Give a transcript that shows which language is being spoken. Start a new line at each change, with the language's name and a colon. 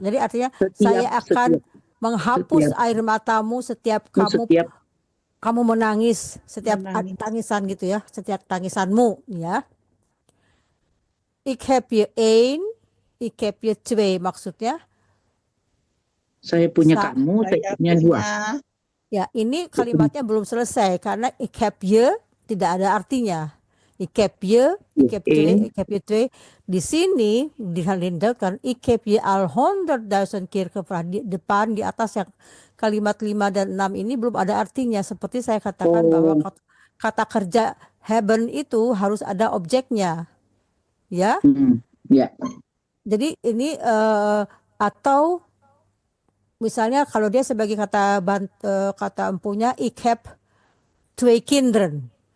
Indonesian: Jadi artinya saya akan menghapus air matamu setiap kamu menangis, setiap tangisan gitu ya, setiap tangisanmu ya.
Dutch: Ik heb je 1, ik heb je 2
Indonesian: maksudnya. Saya punya kamu, saya punya 2. Ya, ini kalimatnya belum selesai karena
Dutch: ik heb je
Indonesian: tidak ada artinya.
Dutch: Ik heb je 2.
Indonesian: Di sini dihalindakan
Dutch: ik heb je al 100.000 keer gevraagd.
Indonesian: Di depan, di atas yang kalimat 5 dan 6 ini belum ada artinya. Seperti saya katakan bahwa kata kerja hebben itu harus ada objeknya. Ya. Ya. Jadi ini atau misalnya kalau dia sebagai kata empunya
Dutch: ik heb 2 kinderen.